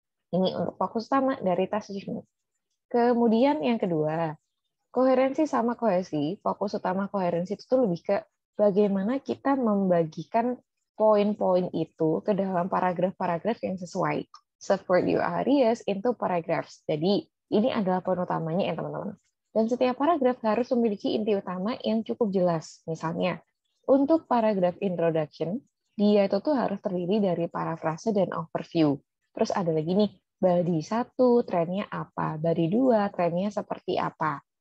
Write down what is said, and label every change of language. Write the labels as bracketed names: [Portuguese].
[Indonesian] Ini untuk fokus utama dari task achievement. Kemudian yang kedua, koherensi sama kohesi. Fokus utama koherensi itu tuh lebih ke bagaimana kita membagikan poin-poin itu ke dalam paragraf-paragraf yang sesuai. [English] Support your areas into paragraphs. [Indonesian] Jadi, ini adalah poin utamanya ya, teman-teman. Dan setiap paragraf harus memiliki inti utama yang cukup jelas. Misalnya, untuk paragraf introduction, dia itu tuh harus terdiri dari parafrase dan overview. Terus ada lagi nih, body 1, trennya apa, body 2, trennya seperti apa.